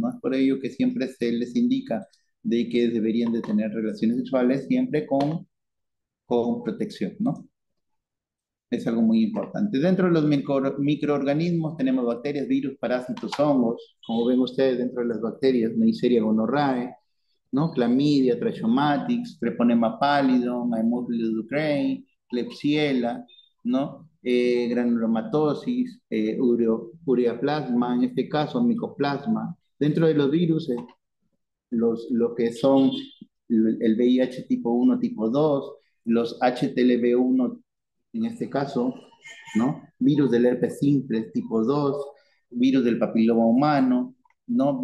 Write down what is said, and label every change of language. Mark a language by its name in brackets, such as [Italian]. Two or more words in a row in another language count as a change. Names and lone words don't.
[Spanish] Es por ello que siempre se les indica de que deberían de tener relaciones sexuales siempre con protección, ¿no? Es algo muy importante. Dentro de los microorganismos tenemos bacterias, virus, parásitos, hongos. Como ven ustedes, dentro de las bacterias, Neisseria gonorrhoeae, ¿no? Clamidia, Trachomatics, Treponema pallidum, Haemophilus ducreyi, Klebsiella, ¿no? Granulomatosis, ureaplasma, en este caso micoplasma. Dentro de los virus, lo que son el VIH tipo 1, tipo 2, los HTLV1, en este caso, ¿no? Virus del herpes simple tipo 2, virus del papiloma humano, ¿no?